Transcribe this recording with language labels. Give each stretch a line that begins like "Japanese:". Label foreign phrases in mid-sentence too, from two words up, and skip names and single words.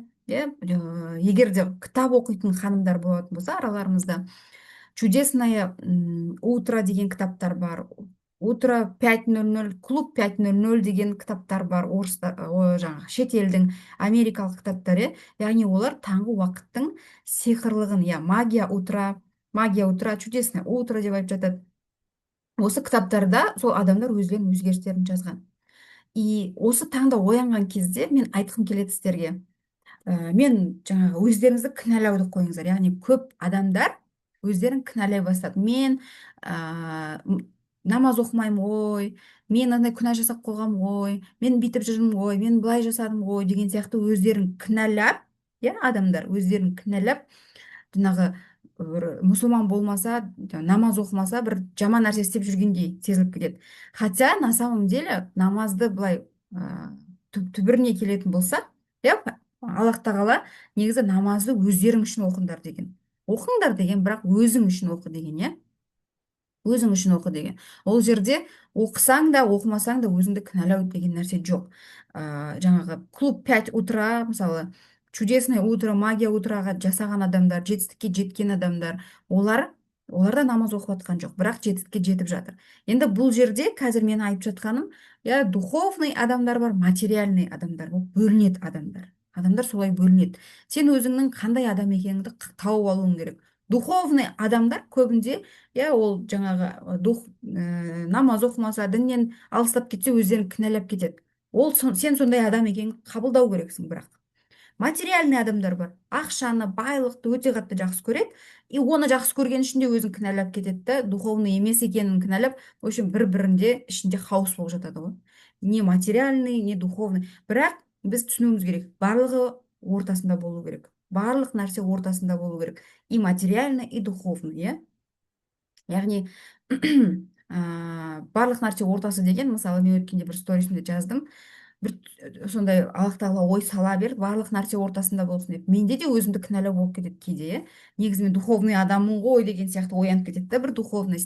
Kazakh: Егер де кітап оқитын ханымдар болатын болса араларымызда,
Russian: чудесное утро
Kazakh: деген кітаптар бар, утро 5:00, клуб 5:00 деген кітаптар бар, жаңағы шетелдің америкалық кітаптары. Яғни олар таңғы уақыттың сиқырлығын,
Russian: магия утра, чудесное утро
Kazakh: деп айтып жатады. Осы кітаптарда сол адамдар өздерінің өзгерістерін жазған. И осы таңда оянған кезде мен айтқым келеді сіздерге, мен жаңағы өздеріңізді кінәлауды қойыңыздар. Яғни көп адамдар өздерін кінәлай бастады. Мен намаз оқымаймын ғой, мен андай күнә жасап қойғам ғой, мен бүйтіп жүрмін ғой, мен былай жасадым ғой деген сияқты өздерін кінәлап, адамдар өздерін кінәлап, жаңағы мұсылман болмаса, намаз оқымаса, бір жаман нәрсе істеп жүргендей сезіліп кетеді.
Russian: Хотя на самом деле
Kazakh: намазды былай түбіріне келетін болса, Аллах тағала негізі намазды өздерің үшін оқыңдар деген. Оқыңдар деген, бірақ өзің үшін оқы деген, өзің үшін оқы деген. Ол жерде оқысаң да оқымасаң да өзіңді кінәлау деген нәрсе жоқ. Жаңағы
Russian: клуб 5 утра,
Kazakh: мысалы
Russian: чудесное утро, магия утраға
Kazakh: жасаған адамдар, жетістікке жеткен адамдар, олар да намаз оқып жатқан жоқ, бірақ жетістікке жетіп жатыр. Енді бұл жерде қазір мен айтып жатқаным, духовный адамдар бар, материальный адамдар болып бөлінеді адамдар. Адамдар солай бөлінеді. Сен өзіңнің қандай адам екеніңді тауып алуың керек. Духовный адамдар көбінде, ол жаңағы намаз оқымаса, діннен алыстап кетсе, өздерін кінәлап кетеді. Сен сондай адам екенін қабылдау керексің. Бірақ материальный адамдар бар, ақшаны, байлықты өте қатты жақсы көреді, и оны жақсы көрген үшін де өзін кінәлап кетеді да, духовный емес екенін кінәлап,
Russian: в общем,
Kazakh: бір-бірінде ішінде хаос болып жатады ғой.
Russian: Не материальный, не духовный.
Kazakh: Бірақ біз түсінуіміз керек, барлығы ортасында болу керек. Барлық нәрсе ортасында болу керек.
Russian: И материальный, и духовный,
Kazakh: яғни барлық нәрсе ортасы деген, мысалы, мен өткенде бір сторисімде жаздым, бір сондай Аллах тағала ой сала берді, барлық нәрсе ортасында болсын деп. Менде де өзімді кінәлау болып кетеді кейде, негізі мен духовный адаммын ғой деген сияқты оянып кетеді да, бір духовностьтің.